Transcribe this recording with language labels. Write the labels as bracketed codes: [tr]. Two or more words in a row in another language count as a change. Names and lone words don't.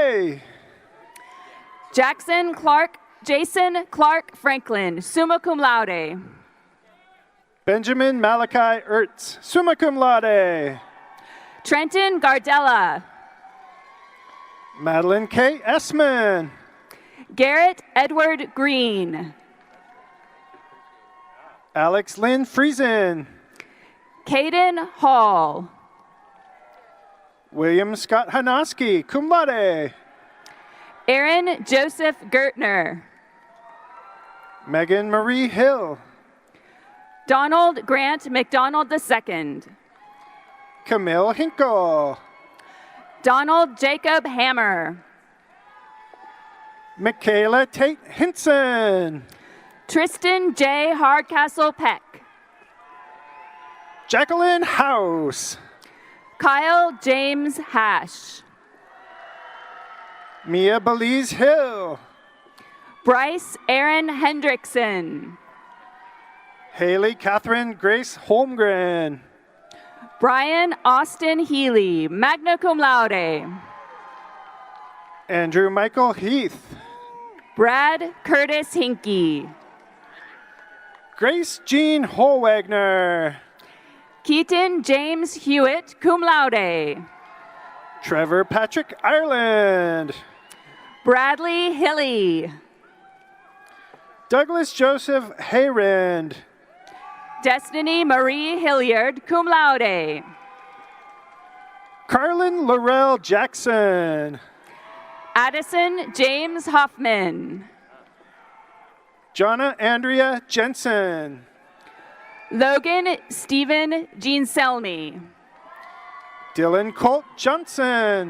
[en] Ryan Day. Jason Clark Franklin, [la] summa cum laude. [en] Benjamin Malachi Ertz, [la] summa cum laude. [en] Trenton Gardella. Madeline K. Essman. Garrett Edward Green. Alex Lynn Friesen. Caden Hall. William Scott Hanoski, [la] cum laude. [en] Aaron Joseph Gertner. Megan Marie Hill. Donald Grant McDonald II. Camille Hinkle. Donald Jacob Hammer. Michaela Tate Hinson. Tristan J. Hardcastle Peck. Jacqueline House. Kyle James Hash. Mia Belize Hill. Bryce Aaron Hendrickson. Haley Catherine Grace Holmgren. Brian Austin Healy, [la] magna cum laude. [en] Andrew Michael Heath. Brad Curtis Hinkey. Grace Jean Holwagner. Keaton James Hewitt, [la] cum laude. [en] Trevor Patrick Ireland. Bradley Hilly. Douglas Joseph Hayrand. Destiny Marie Hilliard, [la] cum laude. [en] Carlin Laurel Jackson. Addison James Hoffman. Jonna Andrea Jensen. Logan Stephen Jean-Selmy. Dylan Colt Johnson.